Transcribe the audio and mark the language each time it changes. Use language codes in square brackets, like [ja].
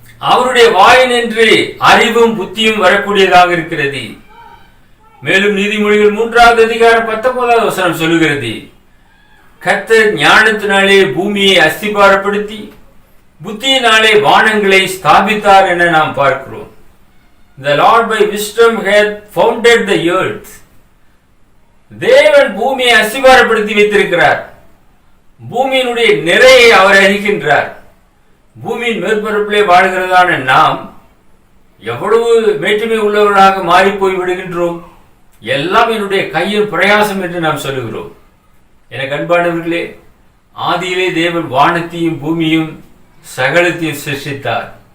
[ta] அவருடைய வாய் நின்று அறிவும் புத்தியும் வரக்கூடியதாக இருக்கிறது. மேலும் நீதிமொழிகள் 3வது அதிகாரம் 19வது வசனம் சொல்லுகிறது, கர்த்தர் ஞானத்தினாலே பூமியை அஸ்திபாரப்படுத்தி புத்தியினாலே வானங்களை ஸ்தாபித்தார் என நாம் பார்க்கிறோம். [en] The Lord by wisdom hath founded the earth. [ta] தேவன் பூமியை அஸ்திபாரப்படுத்தி வைத்திருக்கிறார். பூமியினுடைய நிறையை அவர் அறிகின்றார். பூமியின் மேற்பரப்பிலே வாழ்கிறதான நாம் எவ்வளவு மேட்டுமை உள்ளவர்களாக மாறி போய் விடுகின்றோம். எல்லாம் என்னுடைய கையின் பிரயாசம் என்று நாம் சொல்லுகிறோம். எனக்கு அன்பானவர்களே, ஆதியிலே தேவன் வானத்தையும் பூமியும் சகலத்தையும் சிருஷ்டித்தார்.